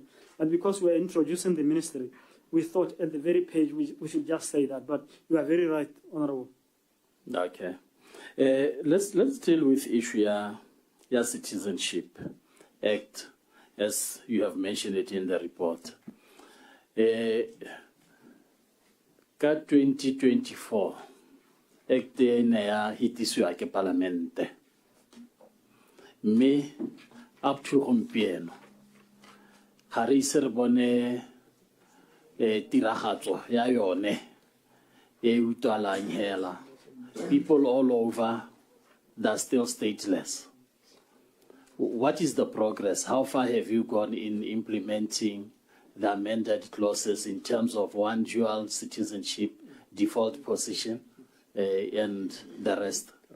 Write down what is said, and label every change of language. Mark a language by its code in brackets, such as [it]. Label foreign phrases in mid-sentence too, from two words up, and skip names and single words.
[en] But because we're introducing the ministry, we thought at the very page we should just say that. But you are very right, Honourable. Okay. Let's deal with issue ya Citizenship Act, as you have mentioned it in the report. [tn] Ka 2024, Act ena ya hitiswa ke Parlamente. Me [en] up to [tn] gompieno ga re ise re bone tiragatso ya yone e utlwalang hela. [en] People all over that are still stateless. What is the progress? How far have you gone in implementing the amended clauses in terms of one dual citizenship, default position, and the rest?